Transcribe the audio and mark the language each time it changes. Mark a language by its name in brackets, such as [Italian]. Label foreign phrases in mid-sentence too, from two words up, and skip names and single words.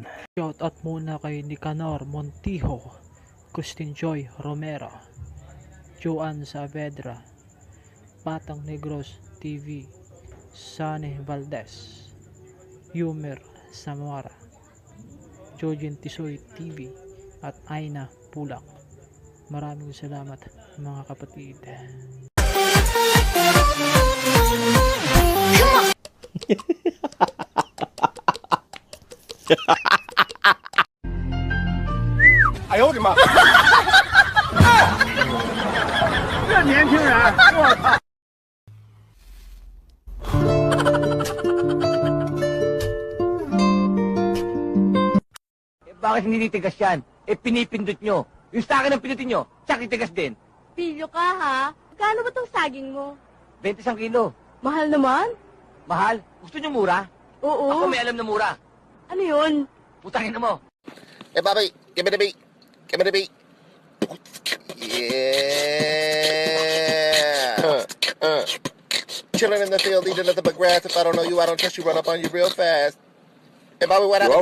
[Filipino] Shoutout muna kay Nicanor Montijo, Christine Joy Romero, Joanne Saavedra, Patang Negros TV, Sunny Valdez, Yumer Samora, Jojin Tisoy TV at Aina Pulak. Maraming salamat mga kapatid. Ayaw, di ma. [Chinese] 这年轻人，我操！ [Filipino] Bakit hindi titigas yan? Pinipindot nyo. Yung sa akin ang pindutin nyo, tsak titigas din. Pilyo ka, ha? Kano ba tong saging mo? 21 kilo. Mahal naman? Mahal? Gusto nyo mura? Oo. Ako may alam na mura. Ano yun? Putangin na mo. [English] Hey, Bobby, give me the beat. Give me the beat. Yeah. Chilling in the field, eating nothing but grass. If I don't know you, I don't trust you. Run up on you real fast. Hey, Bobby, what happened?